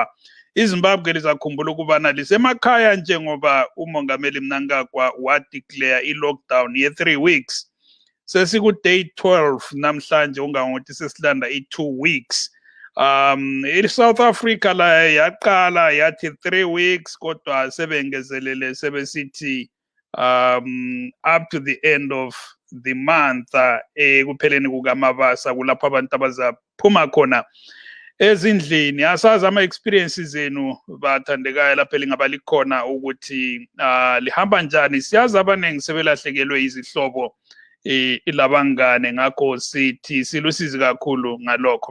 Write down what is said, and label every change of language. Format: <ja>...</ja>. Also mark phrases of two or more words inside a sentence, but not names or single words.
<nd>iZimbabwe lizakhumbula ukubana lisemakhaya njengoba umongameli Mnangagwa wadeclare i-lockdown ye-3 weeks. Sesiku-day 12 namhlanje ungangothi sesilanda i-2 weeks. South Africa la yaqala yathi 3 weeks kodwa sebengezelele sebesithi</nd> <en>up to the end of the month</en> <nd>ekupheleni kukaMabasa kulapho abantu abazaphuma khona ezindlini. Asazi ama experiences zenu bathandekayo lapha lingabalikhona ukuthi lihamba njani. Siyazi abaningi sebelahlekelwe izihlobo ilabangane, ngakho sithi silusizi kakhulu ngalokho.</nd>